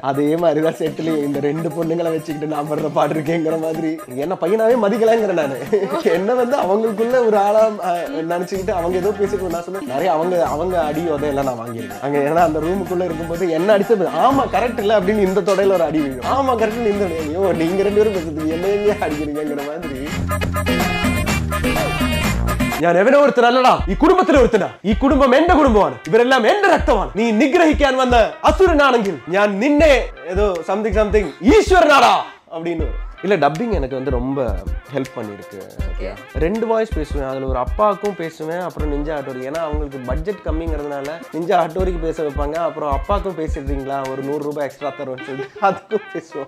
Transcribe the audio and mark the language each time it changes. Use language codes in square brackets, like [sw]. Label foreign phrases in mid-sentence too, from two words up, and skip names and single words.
[ta] அதே மாதிரி தான் செட்லயும் இந்த ரெண்டு பொண்ணுங்களை வச்சுக்கிட்டு நான் படுற பாட்டு இருக்கேங்கிற மாதிரி என்ன பையனாவே மதிக்கலாங்கிற நானு. என்ன வந்து அவங்களுக்குள்ள ஒரு ஆளா நினைச்சுக்கிட்டு அவங்க ஏதோ பேசிட்டு நான் சொன்னேன் நிறைய அவங்க அடி உதையெல்லாம் நான் வாங்கியிருக்கேன் அங்க. ஏன்னா அந்த ரூமுக்குள்ள இருக்கும்போது என்ன அடிச்சது ஆமா கரெக்ட் இல்ல அப்படின்னு இந்த தொடையில ஒரு அடி விழும். ஆமா கரெக்ட் இந்த ஐயோ நீங்க ரெண்டு பேரும் பேசுறது என்ன எங்க அடிக்கிறீங்கிற மாதிரி. [ml] ഞാൻ എവനോ ഒരുത്തനല്ലടാ ഈ കുടുംബത്തിലെ ഒരുത്തനാ. ഈ കുടുംബം എന്റെ കുടുംബമാണ്. ഇവരെല്ലാം എന്റെ രക്തമാണ്. നീ നിഗ്രഹിക്കാൻ വന്ന അസുരനാണെങ്കിൽ ഞാൻ നിന്നെ ഏതോ സംതിങ് [ta] ஈஸ்வரனாடா அப்படின்னு. இல்ல டப்பிங் எனக்கு வந்து ரொம்ப ஹெல்ப் பண்ணிருக்கு. ரெண்டு வாய்ஸ் பேசுவேன். அதுல ஒரு அப்பாவுக்கும் பேசுவேன், அப்புறம் நிஞ்சா ஹட்டோரி. ஏன்னா அவங்களுக்கு பட்ஜெட் கம்மிங்கிறதுனால நிஞ்சா ஹட்டோரிக்கு பேச வைப்பாங்க, அப்புறம் அப்பாவுக்கும் பேசிடுறீங்களா ஒரு 100 ரூபாய் எக்ஸ்ட்ரா தருவேன்னு சொல்லி அதுக்கும் பேசுவோம்.